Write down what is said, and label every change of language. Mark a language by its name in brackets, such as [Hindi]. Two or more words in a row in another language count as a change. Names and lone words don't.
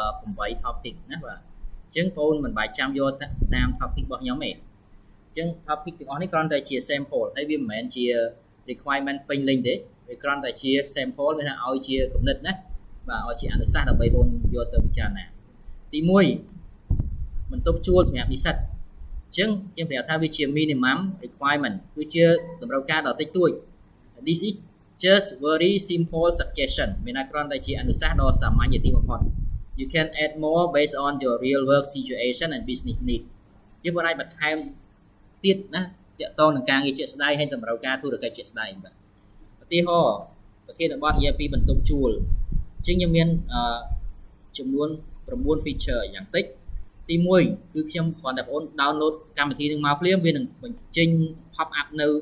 [Khmer] 8 topic ណាបាទអញ្ចឹងបងអូនមិនបាច់ចាំយកតាម topic របស់ខ្ញុំទេអញ្ចឹង topic ទាំងអស់នេះគ្រាន់តែជា sample ហើយវាមិនមែនជា requirement ពេញលេញទេវាគ្រាន់តែជា sample មានថាឲ្យជាគំនិតណាបាទឲ្យជាអនុសាសន៍ដើម្បីបងយកទៅពិចារណាទី 1បន្ទប់ជួលសម្រាប់និស្សិតអញ្ចឹងខ្ញុំប្រាប់ថាវាជា [English] minimum requirement [Khmer] គឺជាតម្រូវការដ៏តិចតួច [English] this is just very simple suggestion [Khmer] មានតែគ្រាន់តែជាអនុសាសន៍ដ៏សាមញ្ញទីបំផុត [English] you can add more based on your real work situation and business need [Khmer] យើងអាចបន្ថែមទៀតណាទាក់ទងនឹងការងារជាក់ស្ដែងហើយតម្រូវការធុរកិច្ចជាក់ស្ដែងបាទឧទាហរណ៍ប្រធានបទនិយាយពីបន្ទប់ជួលអញ្ចឹងខ្ញុំមានចំនួន9 feature យ៉ាងតិចទី1គឺខ្ញុំគ្រាន់តែបងប្អូន download កម្មវិធីនឹងមកភ្លាមវានឹងបញ្ចេញ [English] pop up [Khmer] នៅ